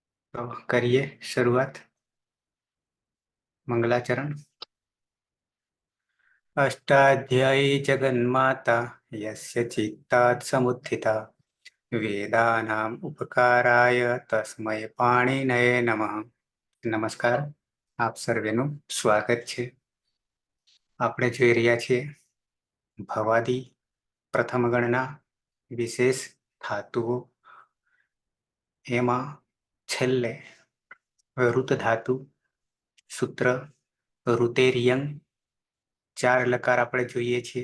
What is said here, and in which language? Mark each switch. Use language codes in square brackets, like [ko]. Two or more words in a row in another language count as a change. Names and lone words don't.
[hi] तो करिए शुरुआत। मंगलाचरण। [sa] अष्टाध्यायी जगन्माता यस्य चित्तात् समुत्थिता वेदानाम् उपकाराय तस्मै पाणिनये नमः। [gu] નમસ્કાર, આપ સર્વેનું સ્વાગત છે। આપણે જોઈ રહ્યા છીએ ભવાદી પ્રથમ ગણના વિશેષ ધાતુઓ, એમાં છેલ્લે ઋત ધાતુ સૂત્ર ઋતેરિયંગ 4 લકાર આપણે જોઈએ છીએ।